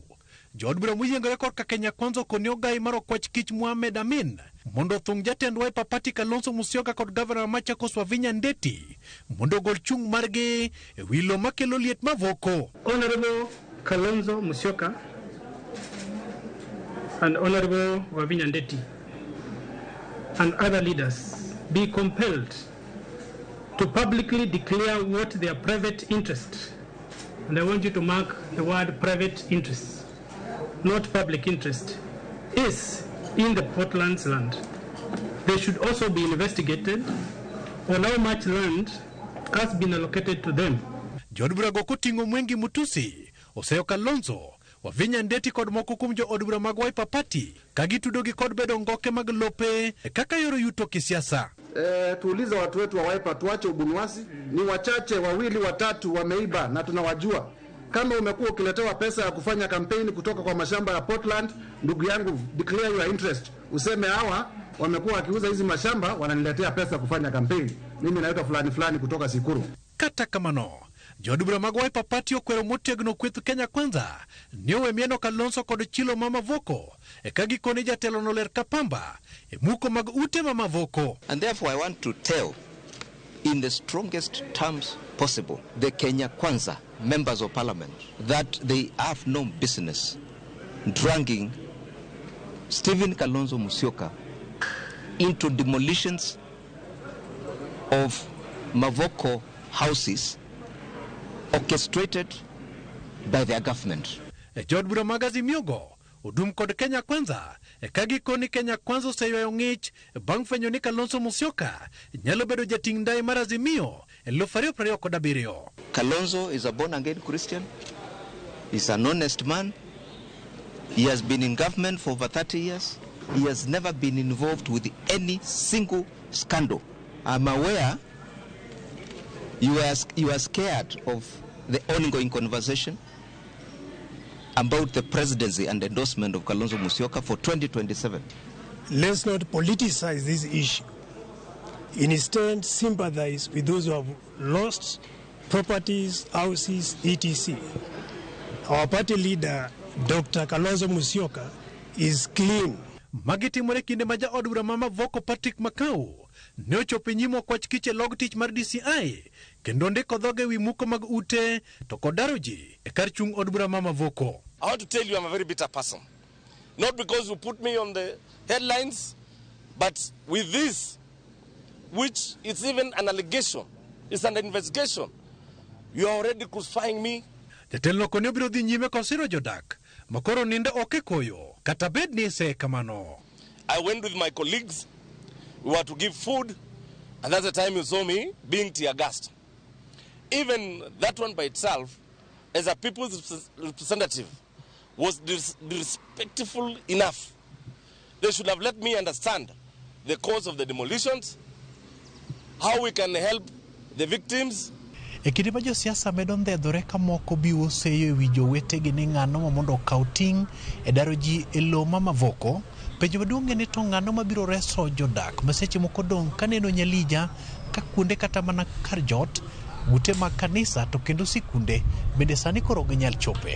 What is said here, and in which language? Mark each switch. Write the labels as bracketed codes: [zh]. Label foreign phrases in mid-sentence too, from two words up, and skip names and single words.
[luo] Jood bura moyiengore korka Kenya Kwanza konyo gai maro kwach kich Mohamed Amin mondo thung jatend Wiper Party Kalonzo Musyoka kod Governor Mama Chakos Wavinya Ndeti mondo gol chung margi e wilo makelo liet Mavoko. [en] Honorable Kalonzo Musyoka and Honorable Wavinya Ndeti and other leaders be compelled to publicly declare what their private interest, and I want you to mark the word private interest, not public interest, is in the Portland's land. They should also be investigated on how much land has been allocated to them. [luo] Jood bura go kotingo Mwengi Mutusi, Oseyo Kalonzo, Wavinya Ndeti kod moko kuom jood bura mag Wiper Party kagitudo gi kod bedo ngoke mag lope kaka yoro yuto kisiasa. [sw] Tuuliza watu wetu wa Wiper tuache ubunwasi, ni wachache wawili watatu wameiba na tunawajua. Kama umekuwa ukiletewa pesa ya kufanya kampeni kutoka kwa mashamba ya Portland, ndugu yangu, [en] declare your interest. [sw] Useme hawa wamekuwa wakiuza hizi mashamba wananiletea pesa kufanya kampeni. Mimi naitwa fulani fulani kutoka Sikuru. [luo] Kata kamano, jood bura mag Wiper Party okwero motegno kweth Kenya Kwanza niowe mieno Kalonzo kod chilo Mama Voko kagikone jatelo no ler kapamba muko mag ute Mama Voko. [en] And therefore I want to tell in the strongest terms possible the Kenya Kwanza members of parliament that they have no business dragging Stephen Kalonzo Musyoka into demolitions of Mavoko houses orchestrated by their government. Jood bura mag Azimiogo udum kod Kenya Kwanza kagikoni Kenya Kwanza oseywayo ng'ich bang' fwenyo ni Kalonzo Musyoka nyalo bedo jating' ndai mar Azimio 2027. Kalonzo is a born-again Christian. He's an honest man. He has been in government for over 30 years. He has never been involved with any single scandal. I'm aware you are scared of the ongoing conversation about the presidency and endorsement of Kalonzo Musyoka for 2027. Let's not politicize this issue. Instead, sympathize with those who have lost properties, houses, etc. Our party leader, Dr. Kalonzo Musyoka, is clean. [luo] Magitimore kinde ma jaod bura Mama Voko Patrick Makau ne ochopo nyimo kwach kiche log tich mar DCI kendo ndiko dhoge wi muko mag ute to kodaro ji e kar chung od bura Mama Voko. [en] I want to tell you I'm a very bitter person. Not because you put me on the headlines, but with this, which is even an allegation, it's an investigation. You are already crucifying me. [luo] Jatelo konyo biro dhi nyime kosiro jodak makoro ninde oke koyo kata bed ni se kamano. [en] I went with my colleagues. We were to give food, and that's the time you saw me being tear gassed. Even that one by itself, as a people's representative, was disrespectful enough. They should have let me understand the cause of the demolitions, how we can help the victims. [luo] Ekinde ma josiasa medo ndhedhore ka moko biwo seyo ewi jowetegi ni ng'ano mondo okaw ting' e daro ji e lo Mama Voko, penjo maduong' en ni to ng'ano mabiro reso jodak ma seche moko dong' kaneno nyalija ka kuonde kata mana kar jot, ute mag kanisa to kendo sikunde bende sani koro ginyal chope.